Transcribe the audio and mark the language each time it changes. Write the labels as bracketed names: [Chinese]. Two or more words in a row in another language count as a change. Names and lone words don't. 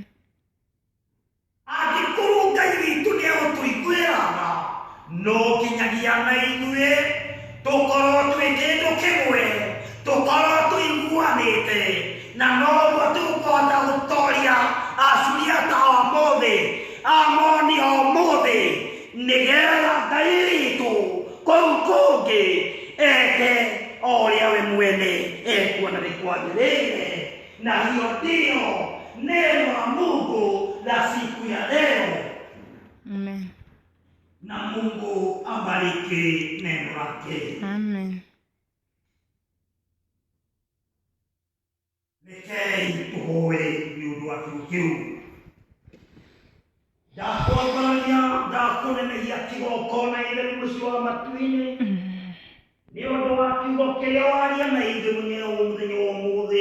[Kikuyu] Angĩkorwo Ngai witũ nĩegũtũiguĩra no kinyagia na ithuĩ tũkorwo twĩ kĩndũ kĩmwe, tũkorwo tũiguanĩte, na noguo tũkũhota gũtoria Asuriata ũmũthĩ, Amoni ũmũthĩ, nĩgetha Ngai witũ kũu kũngĩ eke o ũrĩa we mwene ekuona nĩ kwagĩrĩire. [Swahili] Na hiyo ndio neno la Mungu la siku ya leo. Amen. Na Mungu abariki neno lake. Amen. [Kikuyu] Rekei tuhoe nĩ ũndũ wa kiugo kĩu. Ndakwambararia, ndakũnenehia kĩgongona itheru mũciĩ wa matu-inĩ nĩ ũndũ wa kiugo kĩrĩa waria na ithuĩ mũthenya wa ũmũthĩ.